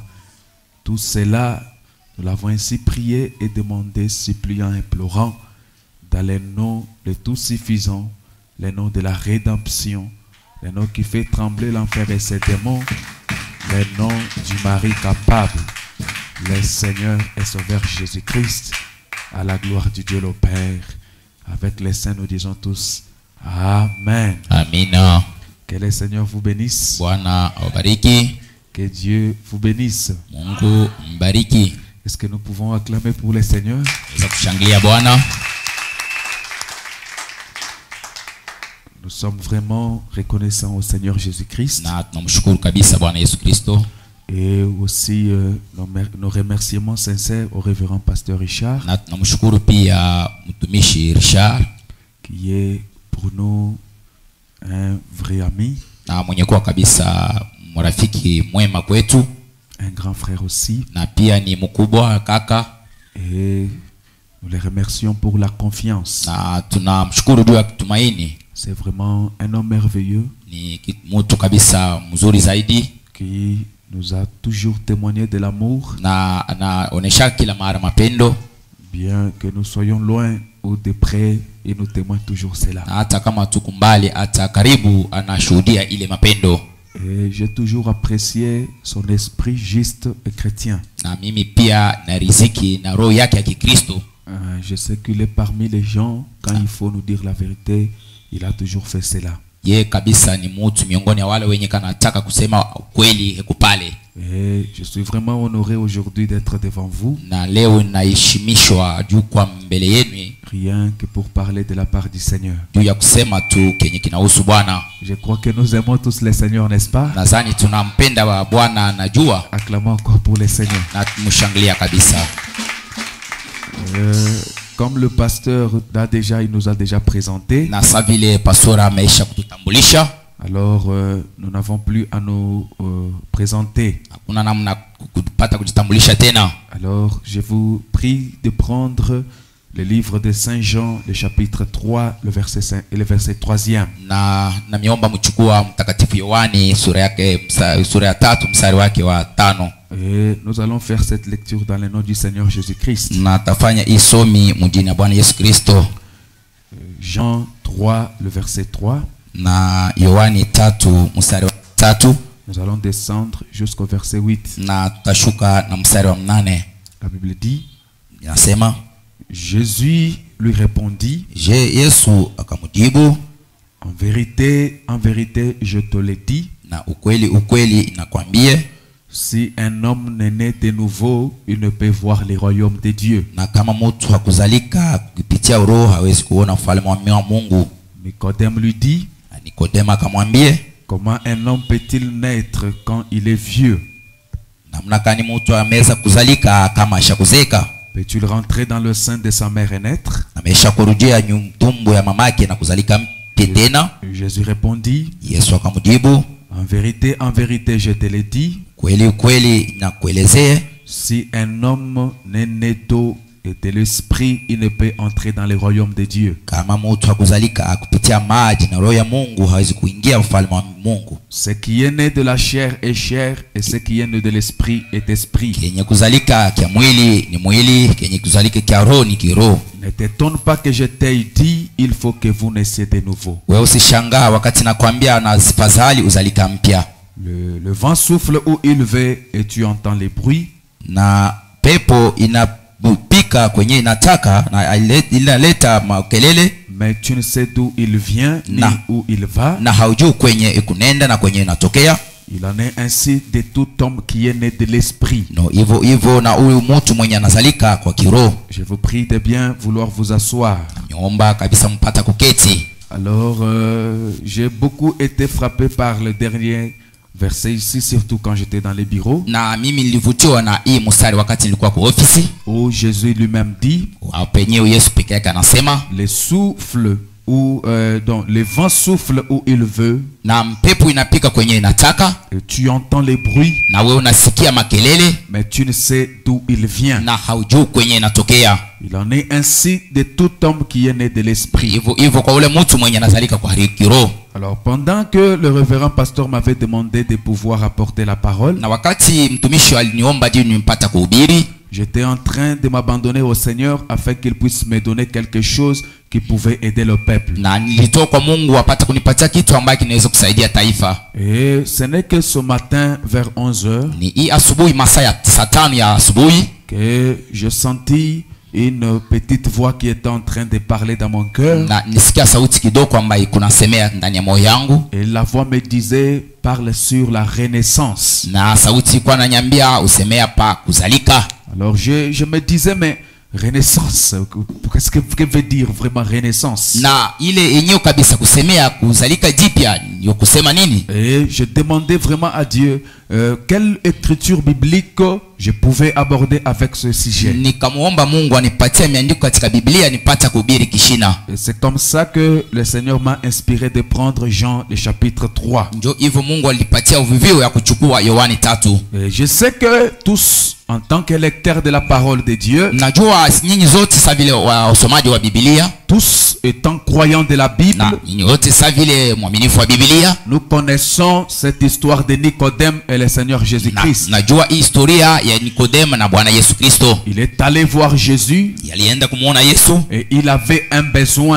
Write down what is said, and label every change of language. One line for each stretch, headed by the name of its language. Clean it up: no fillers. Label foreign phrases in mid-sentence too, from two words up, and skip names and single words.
French: Tout cela, nous l'avons ainsi prié et demandé, suppliant, implorant, dans le nom de tout suffisant, le nom de la rédemption, le nom qui fait trembler l'enfer et ses démons, le nom du mari capable, le Seigneur et Sauveur Jésus-Christ, à la gloire du Dieu le Père. Avec les saints, nous disons tous Amen.
Swahili: Amina.
French: Que le Seigneur vous bénisse.
Swahili: Bwana awabariki.
French: Que Dieu vous bénisse.
Swahili: Mungu mbariki.
French: Est-ce que nous pouvons acclamer pour le Seigneur?
Swahili: Weza kushangilia Bwana.
French: Nous sommes vraiment reconnaissants au Seigneur Jésus-Christ.
Swahili: Na tunamshukuru kabisa Bwana Yesu Kristo.
French: Et aussi nos remerciements sincères au révérend pasteur Richard.
Swahili: Na tunamshukuru pia mtumishi Richard,
French: qui est pour nous un vrai ami.
Swahili: na mwenye kuwa kabisa marafiki mwema kwetu.
French: Un grand frère aussi.
Swahili: Na pia ni mkubwa kaka.
French: Et nous les remercions pour la confiance.
Swahili: Na tunamshukuru juu ya kutumaini.
French: C'est vraiment un homme merveilleux.
Swahili: Ni mtu kabisa mzuri zaidi.
French: Qui nous a toujours témoigné de l'amour.
Swahili: Na anaonesha kila mara mapendo.
French: Bien que nous soyons loin ou de près, il nous témoigne toujours cela.
Swahili: Na hata kama tuko mbali hata karibu anashuhudia ile mapendo.
French: Et j'ai toujours apprécié son esprit juste et chrétien.
Swahili: Na mimi pia na riziki na roho yake ya Kikristo.
French: Je sais qu'il est parmi les gens, quand il faut nous dire la vérité, il a toujours fait cela.
Swahili: Ye kabisa ni mtu miongoni wale wenye kanataka kusema kweli heko pale.
French: Et je suis vraiment honoré aujourd'hui d'être devant vous.
Swahili: Na leo naheshimishwa juu kwa mbele yenu.
French: Rien que pour parler de la part du Seigneur.
Swahili: Juu ya kusema tu kenye kinahusu Bwana.
French: Je crois que nous aimons tous le Seigneur, n'est-ce pas?
Swahili: Nadhani tunampenda Bwana najua.
French: Acclamons encore pour le Seigneur.
Swahili: Na tumshangilia kabisa.
French: Comme le pasteur il nous a déjà présenté.
Swahili: Na savile pastora ameisha kututambulisha.
French: Alors nous n'avons plus à nous présenter.
Swahili: Hakuna namna kupata kujitambulisha tena.
French: Alors je vous prie de prendre le livre de Saint Jean, le chapitre 3, le verset 5 et le verset 3e.
Swahili: Na miomba mchukua mtakatifu Yohani sura ya 3 mstari wake wa 5.
French: Et nous allons faire cette lecture dans le nom du Seigneur Jésus-Christ.
Swahili: Na tafanya isomi mjina Bwana Yesu Kristo.
French: Jean 3, le verset 3.
Swahili: Na Yohani 3 mstari wa 3.
French: Nous allons descendre jusqu'au verset 8.
Swahili: Na tutashuka na mstari wa 8.
French: La Bible dit,
Swahili: inasema,
French: Jésus lui répondit,
Swahili: Yesu akamjibu,
French: en vérité, je te le dis,
Swahili: na ukweli nakwambie,
French: si un homme n'est né de nouveau, il ne peut voir le royaume de Dieu.
Swahili: Na kama mtu hakuzalika kupitia roho hawezi kuona ufalme wa Mungu.
French: Nicodème lui dit,
Swahili: Nikodema akamwambie,
French: comment un homme peut-il naître quand il est vieux?
Swahili: Namna gani mtu ameweza kuzalika kama ashakuzeka?
French: Peut-il rentrer dans le sein de sa mère et naître?
Swahili: Amesha kurudia tumbo ya mamake na kuzalika tena.
French: Jésus répondit,
Swahili: Yesu akamjibu,
French: en vérité, je te le dis,
Swahili: kweli nakuelezea,
French: si un homme n'est né d'eau et de l'esprit, il ne peut entrer dans le royaume de Dieu.
Swahili: Kama mtu hakuzalika kupitia maji na roho ya Mungu hawezi kuingia ufalme wa Mungu.
French: Ce qui est né de la chair est chair, et ce qui est né de l'esprit est esprit.
Swahili: Kenye kuzalika kia mwili ni mwili, kenye kuzalika kia roho ni kiroho.
French: Ne t'étonne pas que je t'ai dit, il faut que vous naissiez de nouveau.
Swahili: Wewe usishangaa wakati nakwambia na fadhali uzalika mpya.
French: Le vent souffle où il veut et tu entends les bruits.
Swahili: Na pepo inapika kwenye inataka na inaleta makelele.
French: Mais tu ne sais d'où il vient ni où il va.
Swahili: Na haujui kwenye ikunenda na kwenye inatokea.
French: Il en est ainsi de tout homme qui est né de l'esprit.
Swahili: No, hivyo na huyu mtu mwenye anazalika kwa kiroho.
French: Je vous prie de bien vouloir vous asseoir.
Swahili: Niomba kabisa mpata kuketi.
French: Alors j'ai beaucoup été frappé par le dernier verset ici, surtout quand j'étais dans les bureaux.
Swahili: Na mimi nilivutiwa na hii mstari wakati nilikuwa kwa ofisi.
French: Où Jésus lui-même dit,
Swahili: penyewe Yesu peke yake anasema,
French: le souffle où donc le vent souffle où il veut.
Swahili: Na mpepo inapika kwenye inataka.
French: Et tu entends les bruits.
Swahili: Na wewe unasikia makelele.
French: Mais tu ne sais d'où il vient.
Swahili: Na haujui kwenye inatokea.
French: Il en est ainsi de tout homme qui est né de l'esprit.
Swahili: Hivyo kwa ule mtu mwenye anazalika kwa kiroho.
French: Alors pendant que le révérend pasteur m'avait demandé de pouvoir apporter la parole,
Swahili: na wakati mtumishi aliniomba je nimpata kuhubiri,
French: j'étais en train de m'abandonner au Seigneur afin qu'il puisse me donner quelque chose qui pouvait aider le peuple.
Swahili: Na nilitoa kwa Mungu apata kunipatia kitu ambacho kinaweza kusaidia taifa.
French: Et ce n'est que ce matin vers 11h
Swahili: ni hii asubuhi masaa ya 5 ya asubuhi
French: que je sentis une petite voix qui était en train de parler dans mon cœur.
Swahili: na nisikia sauti kidogo ambayo kunasemea ndani ya moyo yangu,
French: Et la voix me disait, parle sur la renaissance.
Swahili: na sauti ilikuwa inaniambia usemea pa kuzalika.
French: Alors je me disais, mais renaissance, qu'est-ce que veut dire vraiment renaissance?
Swahili: Na ile yenyewe kabisa kusemea kuzalika jipya ndio kusema nini?
French: Et je demandais vraiment à Dieu quelle écriture biblique je pouvais aborder avec ce sujet.
Swahili: Nikamuomba Mungu anipatie miandiko katika Biblia nipate kuhubiri kishina.
French: Et c'est comme ça que le Seigneur m'a inspiré de prendre Jean le chapitre 3.
Swahili: Ndio hivyo Mungu alipatia uvuvio ya kuchukua Yohani 3.
French: Et je sais que tous, en tant que lecteurs de la parole de Dieu,
Swahili: Najua nyinyi zote sa vile wasomaji wa Biblia,
French: tous étant croyants de la Bible,
Swahili: na nyinyi wote sa vile mwaminifu wa Biblia,
French: nous connaissons cette histoire de Nicodème et le Seigneur Jésus-Christ.
Swahili: najua hii historia ya Nikodema na Bwana Yesu Kristo.
French: Il est allé voir Jésus
Swahili: Alienda kumuona Yesu
French: et il avait un besoin.